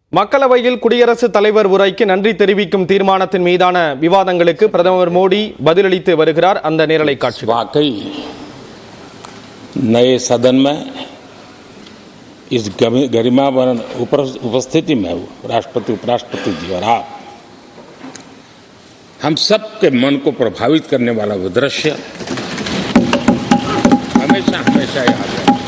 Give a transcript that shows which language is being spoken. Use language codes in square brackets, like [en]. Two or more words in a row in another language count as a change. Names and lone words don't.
[ta] மக்களவையில் குடியரசுத் தலைவர் உரைக்கு நன்றி தெரிவிக்கும் தீர்மானத்தின் மீதான விவாதங்களுக்கு பிரதமர் மோடி பதிலளித்து வருகிறார். அந்த நேரலை காட்சி. [hi] वाकई नए सदन में इस गरिमापूर्ण उपस्थिति में राष्ट्रपति उपराष्ट्रपति जी और आप हम सबके मन को प्रभावित करने वाला वो दृश्य हमेशा हमेशा याद है।